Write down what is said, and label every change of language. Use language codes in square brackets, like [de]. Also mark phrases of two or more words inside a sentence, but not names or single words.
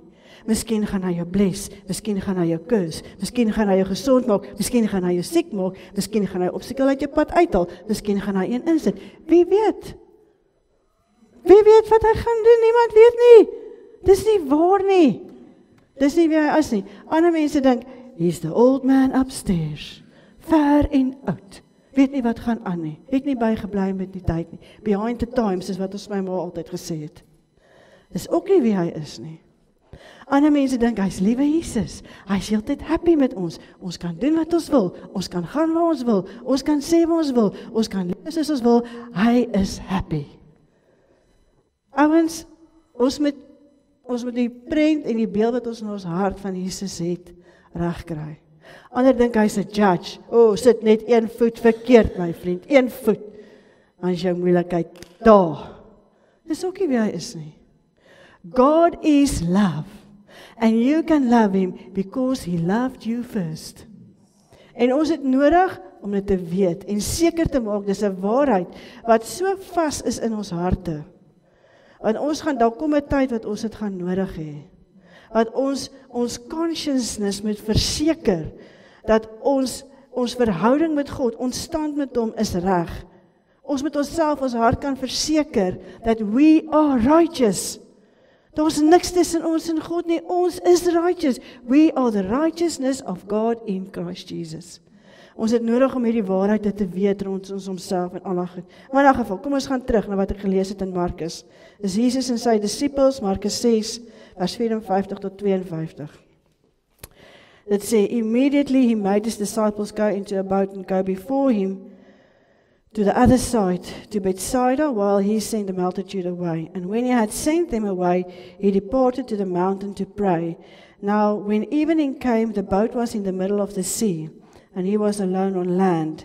[af] Miskien gaan hy jou bless, miskien gaan hy jou kus, miskien gaan hy jou gesond maak, miskien gaan hy jou siek maak, miskien gaan hy obstakel uit jou pad uithaal, miskien gaan hy een insit. Wie weet? Wie weet wat hy gaan doen? Niemand weet nie. Dis nie waar nie. Dis nie wie hy is nie. Ander mense dink, [en] he's the old man upstairs, [af] ver en oud. Weet nie wat gaan aan nie. Het nie bygebly met die tyd nie. [en] Behind the times [af] is wat ons my ma altyd gesê het. Dis ook nie wie hy is nie. Ander mense dink, hy's liewe Jesus. Hy's heeltyd happy met ons. Ons kan doen wat ons wil. Ons kan gaan waar ons wil. Ons kan sê wat ons wil. Ons kan leef soos ons wil. Hy is happy. Ouens, ons moet die prent en die beeld wat ons in ons hart van Jesus het, regkry. Ander dink hy's 'n judge. Sit net 1 voet verkeerd, my vriend. 1 voet. Dan is jou moeilikheid daar. Dis ook nie wie hy is nie. [en] God is love. And you can love him because he loved you first. [af] En ons het nodig om dit te weet en seker te maak, dis 'n waarheid wat so vas is in ons harte. Want ons gaan, daar kom 'n tyd wat ons dit gaan nodig hê. Dat ons consciousness moet verseker, dat ons verhouding met God, ons stand met hom is reg. Ons moet onsself, ons hart kan verseker, dat [en] we are righteous. [af] Daar's niks tussen ons en God nie, ons is righteous. [en] We are the righteousness of God in Christ Jesus. [af] Ons het nodig om hierdie waarheid te weet rond ons homself en Allah. Maar in elk geval, kom ons gaan terug na wat ek gelees het in Markus. Dis Jesus en sy disippels, Markus 6, vers 54 tot 52. Dit sê, [en] immediately he made his disciples go into a boat and go before him to the other side, to Bethsaida, while he sent the multitude away. And when he had sent them away, he departed to the mountain to pray. Now, when evening came, the boat was in the middle of the sea, and he was alone on land.